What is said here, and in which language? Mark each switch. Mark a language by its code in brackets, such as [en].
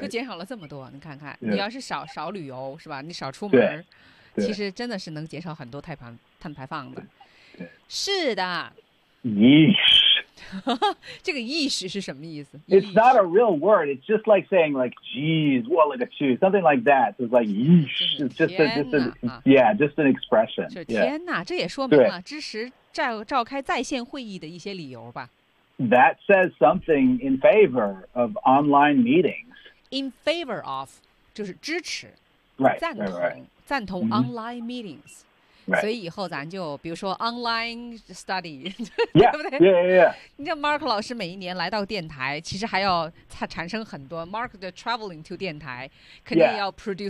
[zh] 就减少了这么多你看看、 [en] yeah. [zh] 你要是少旅游是吧你少出门其实真的是能减少很多碳排放的是的 [en] yeesh [zh] 这个 yeesh 是什么意思 [en] it's not a real word it's just like saying like geez what like a cheese something like that it's like yeesh just an expression [zh] 天哪、 [en] yeah. [zh] 这也说明了支持召开在线会议的一些理由吧 [en] that says something in favor of online meetings in favor of [zh] 就是支持 [en] right, [zh] 赞同 [en] right, right. [zh] 赞同 [en] online meetings、 mm-hmm. [zh] Right. 所以以后咱就比如说 [en] online study、 yeah. [zh] 对不对 [en] yeah, yeah, yeah. [zh] 你像 Mark 老师每一年来到电台其实还要产生很多 Mark 的 [en] traveling to [zh] 电台肯定要 [en] produce、